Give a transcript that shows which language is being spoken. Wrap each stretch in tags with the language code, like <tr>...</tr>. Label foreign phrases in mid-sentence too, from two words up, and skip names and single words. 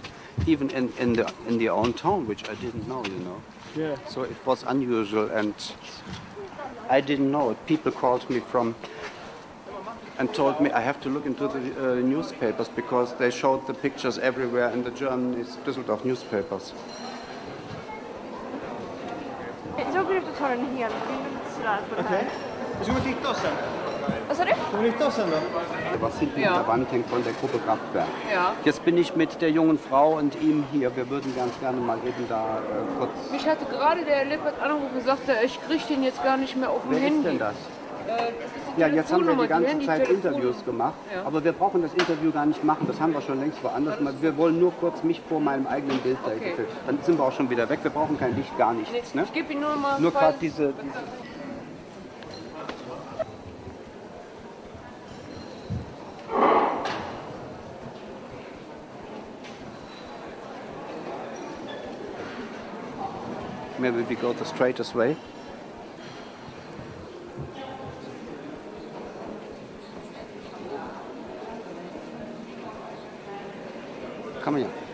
<en>Even in the own town, which I didn't know, you know. Yeah. So it was unusual, and I didn't know it. People called me from and told me I have to look into the newspapers because they showed the pictures everywhere in the German Düsseldorf newspapers.</en> <sv>Jag tror att du tar en hel bild sådär på det här. Ska vi titta oss sen? Vad sa du? Ska vi titta oss sen då?</sv> <de>Was hinten an der Wand hängt von der Gruppe Kraftwerk. Ja. Jetzt bin ich mit der jungen Frau und ihm hier. Wir würden ganz gerne mal eben da kurz... Mich hatte gerade der Lippert angerufen und sagte, ich kriege den jetzt gar nicht mehr auf dem Wer Handy. ist denn das? Das ist die Ja, jetzt haben wir die ganze Handy- Zeit Telefonnummer. Interviews gemacht, Ja. aber wir brauchen das Interview gar nicht machen, das haben wir schon längst woanders gemacht. Wir wollen nur kurz mich vor meinem eigenen Bild Okay. filmen. Dann sind wir auch schon wieder weg, wir brauchen kein Licht, gar nichts. Ne? Ich gebe ihn nur mal. Nur gerade falls- diese...</de> <en>Maybe we go the straightest way. Come here.</en>